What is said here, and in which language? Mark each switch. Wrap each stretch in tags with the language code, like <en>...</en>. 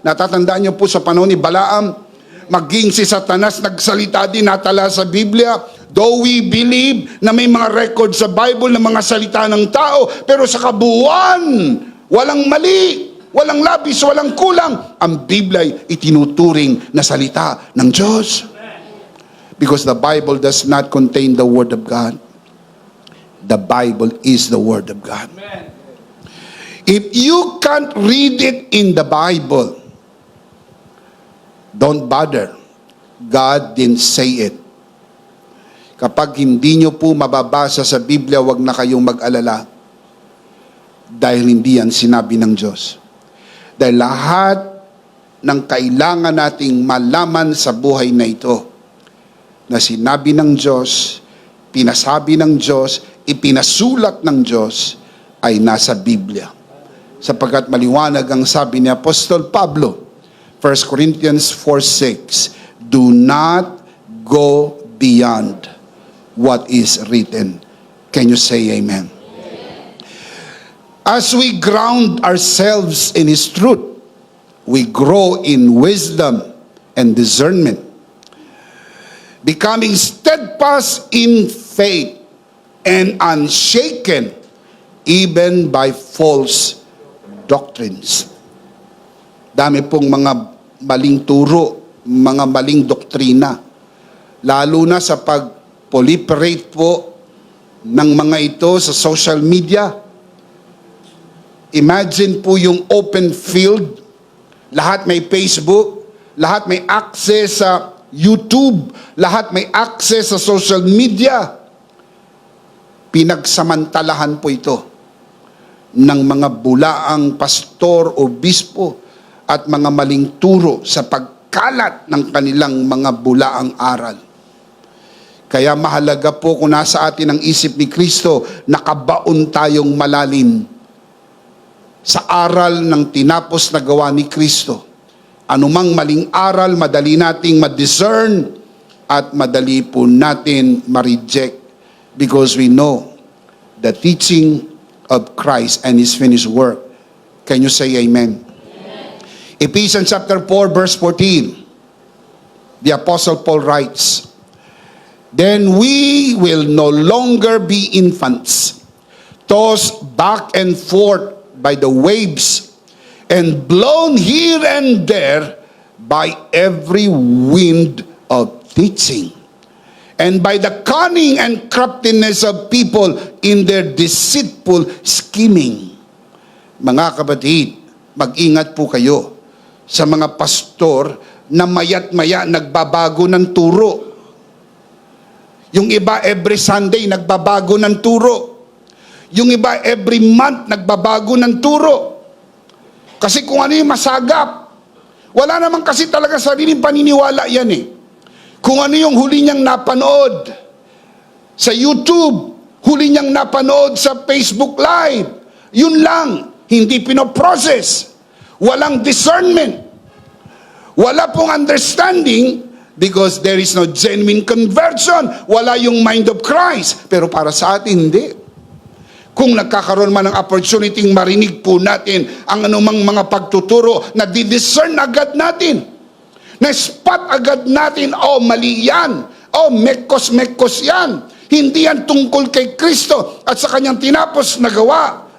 <tl>Natatandaan niyo po sa panahon ni Balaam, maging si Satanas nagsalita din, natala sa Biblia.</tl> <en>Though we believe</en> <tl>na may mga record sa Bible ng mga salita ng tao, pero sa kabuuan, walang mali, walang labis, walang kulang. Ang Biblia ay itinuturing na salita ng Diyos.</tl> <en>Because the Bible does not contain the Word of God. The Bible is the Word of God. Amen. If you can't read it in the Bible, don't bother. God didn't say it.</en> <tl>Kapag hindi nyo po mababasa sa Biblia, wag na kayong mag-alala. Dahil hindi yan sinabi ng Diyos. Dahil lahat ng kailangan nating malaman sa buhay na ito, na sinabi ng Diyos, pinasabi ng Diyos, ipinasulat ng Diyos, ay nasa Biblia. Sapagkat maliwanag ang sabi ni Apostol Pablo,</tl> <en>1 Corinthians 4:6, do not go beyond what is written. Can you say amen? As we ground ourselves in His truth, we grow in wisdom and discernment, becoming steadfast in faith and unshaken even by false doctrines.</en> <tl>Dami pong mga maling turo, mga maling doktrina, lalo na sa pag-proliferate po ng mga ito sa social media. Imagine po yung open field, lahat may Facebook, lahat may access sa YouTube, lahat may access sa social media. Pinagsamantalahan po ito ng mga bulaang pastor o bispo at mga maling turo sa pagkalat ng kanilang mga bulaang aral. Kaya mahalaga po kung nasa atin ang isip ni Kristo, nakabaon tayong malalim sa aral ng tinapos na gawa ni Kristo. Anumang maling aral, madali nating ma-discern at madali po natin ma-reject</tl> <en>because we know the teaching of Christ and His finished work. Can you say amen? Ephesians chapter 4 verse 14, the Apostle Paul writes, then we will no longer be infants, tossed back and forth by the waves and blown here and there by every wind of teaching, and by the cunning and craftiness of people in their deceitful scheming.</en> <tl>Mga kapatid, mag-ingat po kayo sa mga pastor na maya't maya nagbabago ng turo. Yung iba</tl> <en>every Sunday</en> <tl>nagbabago ng turo. Yung iba</tl> <en>every month</en> <tl>nagbabago ng turo. Kasi kung ano yung masagap, wala naman kasi talaga sariling paniniwala yan eh. Kung ano yung huli niyang napanood sa YouTube, huli niyang napanood sa Facebook Live, yun lang, hindi pinoprocess. Walang discernment. Wala pong</tl> <en>understanding because there is no genuine conversion.</en> <tl>Wala yung</tl> <en>mind of Christ.</en> <tl>Pero para sa atin, hindi. Kung nagkakaroon man ng opportunity, marinig po natin ang anumang mga pagtuturo na di-discern agad natin. Na-spot agad natin, oh mali yan. Oh mekos-mekos yan. Hindi yan tungkol kay Kristo at sa kanyang tinapos na gawa.</tl>